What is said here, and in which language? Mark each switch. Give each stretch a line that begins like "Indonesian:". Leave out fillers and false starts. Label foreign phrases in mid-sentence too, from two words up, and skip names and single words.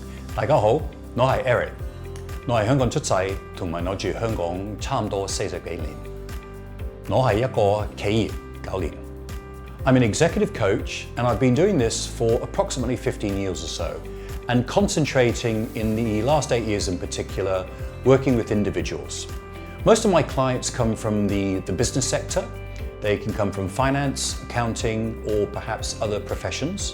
Cantonese: 大家好，我係 Eric，我係香港出世，同埋我住香港差唔多40幾年。我係一個企業9 年。
English: I'm an executive coach and I've been doing this for approximately 15 years or so and concentrating in the last 8 years in particular working with individuals. Most of my clients come from the business sector. They can come from finance, accounting, or perhaps other professions.